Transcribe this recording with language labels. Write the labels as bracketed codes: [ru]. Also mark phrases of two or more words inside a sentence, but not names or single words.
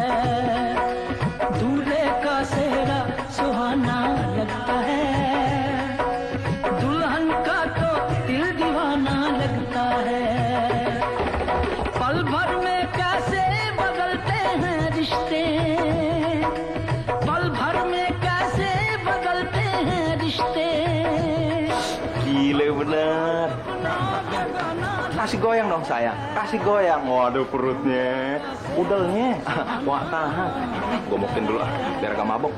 [hi] दूल्हे का सेहरा सुहाना लगता है, दुल्हन का तो दिल दीवाना लगता है, पल भर में कैसे बदलते हैं रिश्ते, [id] Gile bener. Kasih goyang dong sayang, kasih goyang. Waduh perutnya, udelnya. Wah tahan. Gue mokin dulu biar gak mabok.